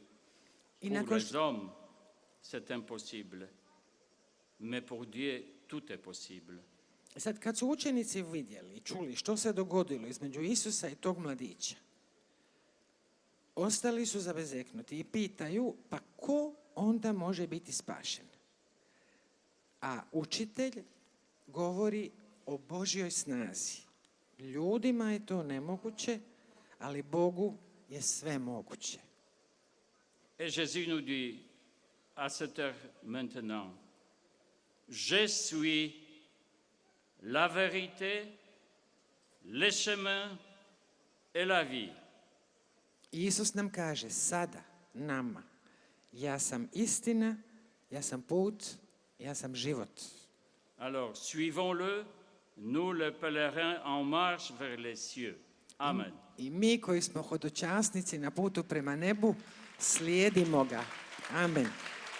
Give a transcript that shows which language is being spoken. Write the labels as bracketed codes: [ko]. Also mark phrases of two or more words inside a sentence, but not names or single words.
[fr] Pour les hommes, c'est impossible. Mais pour Dieu, tout est possible. [hr] Sad, kad su učenici vidjeli i čuli što se dogodilo između Isusa i tog mladića, ostali su zabezeknuti i pitaju, pa ko onda može biti spašen? A učitelj govori o Božjoj snazi. Ljudima je to nemoguće, ali Bogu je sve moguće. [fr] Et Jésus nous dit à cette heure maintenant, je suis la vérité, le chemin et la vie. [hr] I Isus nam kaže sada, nama, ja sam istina, ja sam put, ja sam život. [fr] Alors, suivons-le, nous les pèlerins en marche vers les cieux. Amen. [hr] I mi koji smo hodočasnici na putu prema nebu, slijedimo ga. Amen.